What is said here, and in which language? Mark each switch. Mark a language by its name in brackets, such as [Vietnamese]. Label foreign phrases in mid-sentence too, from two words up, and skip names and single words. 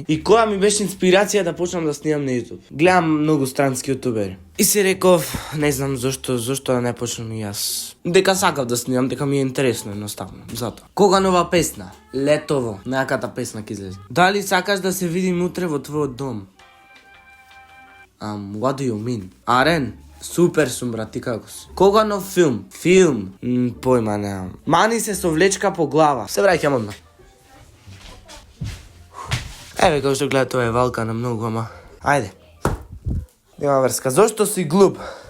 [Macedonian] И која ми беше инспирација да почнам да снимам на YouTube? Гледам многу странски јутубери. И си реков, не знам зошто да не почнам и јас. Дека сакав да снимам, дека ми е интересно едноставно. Зато. Кога нова песна? Летово. Најаката песна ќе излезе. Дали сакаш да се видим утре во твојот дом? [English] What do you mean? [Macedonian] Арен, супер сум, брат, ти како си? Кога нов филм? Филм? Појма немам. Мани се со влечка по глава. Се враќам одма. Еве, како што гледа, тоа е валка на многу, ама... Ајде. Нема врска. Зошто си глуп?